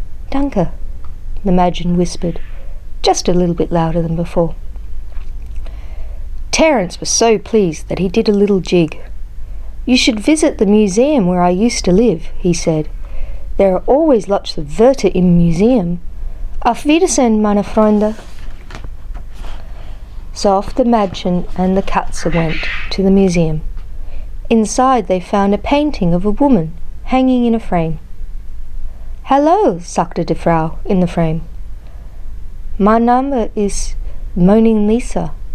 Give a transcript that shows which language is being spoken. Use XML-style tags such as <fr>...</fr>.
<en>"Danke," the Madgen whispered, just a little bit louder than before. Terence was so pleased that he did a little jig. "You should visit the museum where I used to live," he said. "There are always lots of Wörter in the museum.</en> <de>Auf Wiedersehen, meine Freunde."</de> <en>So off the Madgen and the Katze went to the museum. Inside they found a painting of a woman hanging in a frame. "Hello,"</en> <de>sagte die Frau</de> <en>in the frame.</en> <de>"Mein Name</de> <en>is Moaning Lisa.</en>